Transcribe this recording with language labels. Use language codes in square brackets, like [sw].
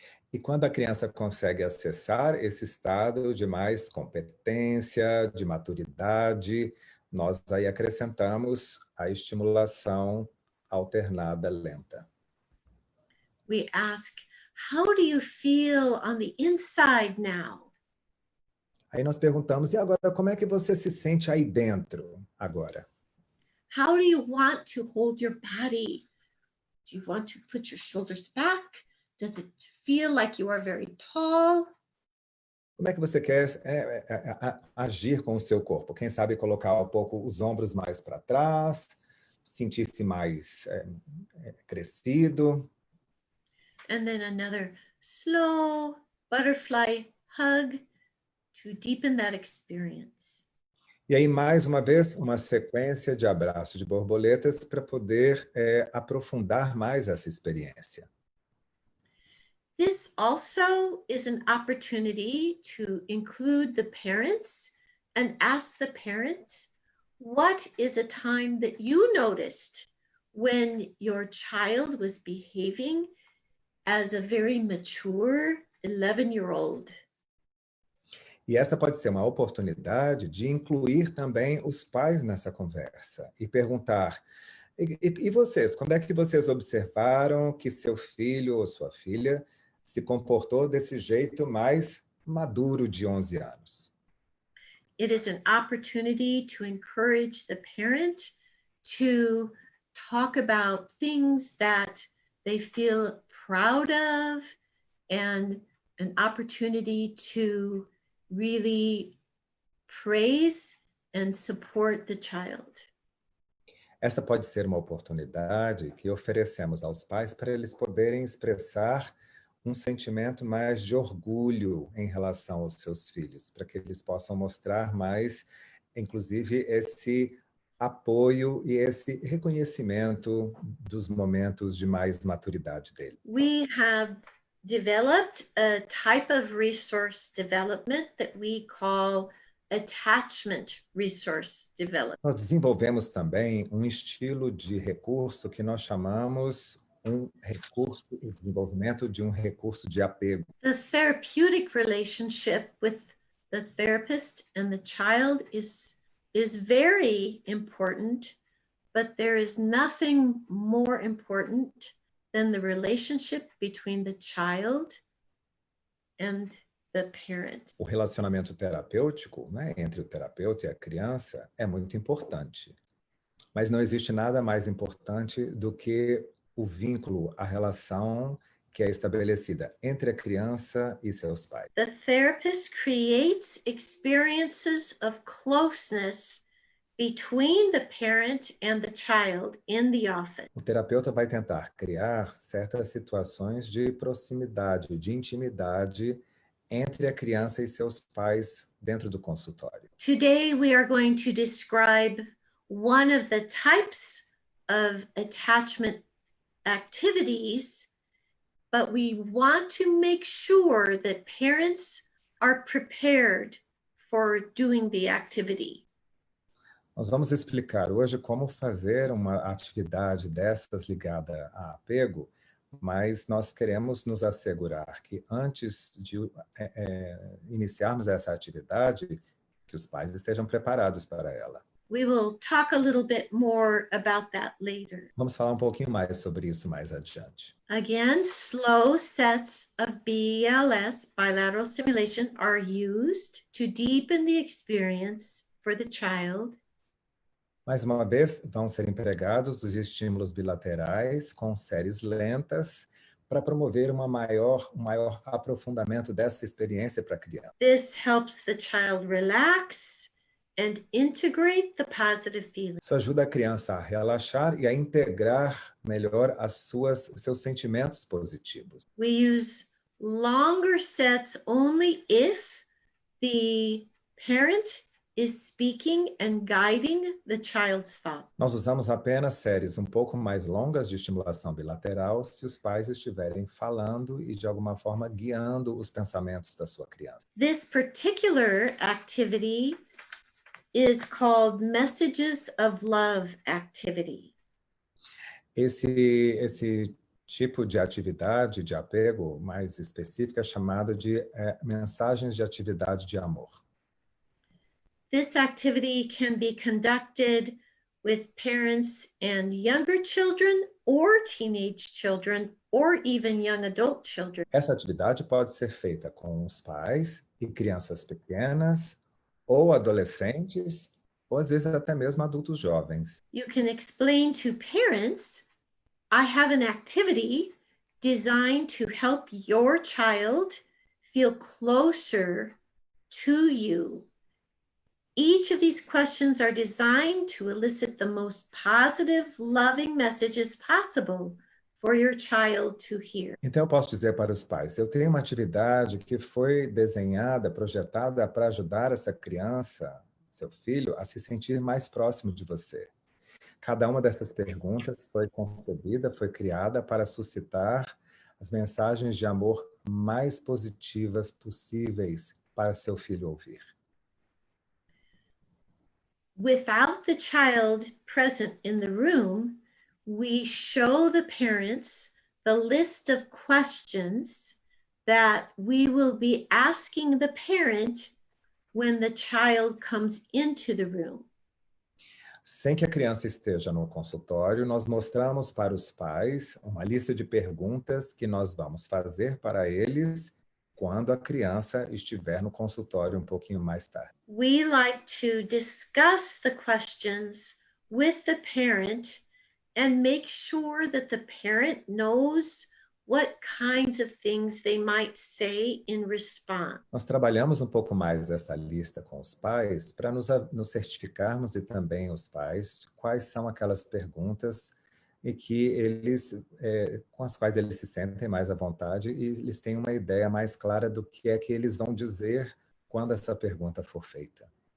[pt] E quando a criança consegue acessar esse estado de mais competência, de maturidade, nós aí acrescentamos a estimulação alternada lenta. [en] We ask, how do you feel on the inside now? [pt] Aí nós perguntamos, e agora, como é que você se sente aí dentro agora? [en] How do you want to hold your body? Do you want to put your shoulders back? Does it feel like you are very tall? [pt] Como é que você quer agir com o seu corpo? Quem sabe colocar um pouco os ombros mais para trás, sentir-se mais crescido. [en] And then another slow butterfly hug to deepen that experience. [pt] E aí, mais uma vez, uma sequência de abraços de borboletas para poder aprofundar mais essa experiência. [en] This also is an opportunity to include the parents and ask the parents, what is a time that you noticed when your child was behaving as a very mature 11-year-old? [pt] E esta pode ser uma oportunidade de incluir também os pais nessa conversa e perguntar, e vocês, quando é que vocês observaram que seu filho ou sua filha se comportou desse jeito mais maduro de 11 anos? [en] It is an opportunity to encourage the parent to talk about things that they feel proud of, and an opportunity to really praise and support the child. [pt] Esta pode ser uma oportunidade que oferecemos aos pais para eles poderem expressar um sentimento mais de orgulho em relação aos seus filhos, para que eles possam mostrar mais, inclusive, esse apoio e esse reconhecimento dos momentos de mais maturidade dele. [en] We have developed a type of resource development that we call attachment resource development. [pt] Nós desenvolvemos também um estilo de recurso que nós chamamos o desenvolvimento de um recurso de apego. [en] The therapeutic relationship with the therapist and the child is very important, but there is nothing more important than the relationship between the child and the parent. [pt] O relacionamento terapêutico, né, entre o terapeuta e a criança é muito importante, mas não existe nada mais importante do que o vínculo, a relação que é estabelecida entre a criança e seus pais. [en] The therapist creates experiences of closeness between the parent and the child in the office. [pt] O terapeuta vai tentar criar certas situações de proximidade, de intimidade entre a criança e seus pais dentro do consultório. [en] Today we are going to describe one of the types of attachment activities, but we want to make sure that parents are prepared for doing the activity. [pt] Nós vamos explicar hoje como fazer uma atividade dessas ligada a apego, mas nós queremos nos assegurar que antes de iniciarmos essa atividade, que os pais estejam preparados para ela. [en] We will talk a little bit more about that later. [pt] Vamos falar um pouquinho mais sobre isso mais adiante. [en] Again, slow sets of BLS, bilateral stimulation, are used to deepen the experience for the child. [pt] Mais uma vez, vão ser empregados os estímulos bilaterais com séries lentas para promover um maior aprofundamento dessa experiência para a criança. [en] This helps the child relax and integrate the positive feelings. [pt] Isso ajuda a criança a relaxar e a integrar melhor os seus sentimentos positivos. [en] We use longer sets only if the parent is speaking and guiding the child's thought. [pt] Nós usamos apenas séries um pouco mais longas de estimulação bilateral se os pais estiverem falando e, de alguma forma, guiando os pensamentos da sua criança. [en] This particular activity is called Messages of Love activity. [pt] Esse tipo de atividade de apego mais específica é chamada de mensagens de atividade de amor. [en] This activity can be conducted with parents and younger children or teenage children or even young adult children. [pt] Essa atividade pode ser feita com os pais e crianças pequenas, ou adolescentes, ou às vezes até mesmo adultos jovens. [en] You can explain to parents, I have an activity designed to help your child feel closer to you. Each of these questions are designed to elicit the most positive, loving messages possible for your child to hear. [pt] Então, eu posso dizer para os pais, eu tenho uma atividade que foi desenhada, projetada para ajudar essa criança, seu filho, a se sentir mais próximo de você. Cada uma dessas perguntas foi concebida, foi criada para suscitar as mensagens de amor mais positivas possíveis para seu filho ouvir. [en] Without the child present in the room, we show the parents the list of questions that we will be asking the parent when the child comes into the room. [pt] Sem que a criança esteja no consultório, nós mostramos para os pais uma lista de perguntas que nós vamos fazer para eles quando a criança estiver no consultório um pouquinho mais tarde. [en] We like to discuss the questions with the parent and make sure that the parent knows what kinds of things they might say in response. [pt] Nós trabalhamos um pouco mais essa lista com os pais para nos certificarmos e também os pais quais são aquelas perguntas e que eles, com as quais eles se sentem mais à vontade e eles têm uma ideia mais clara do que é que eles vão dizer quando essa pergunta for feita.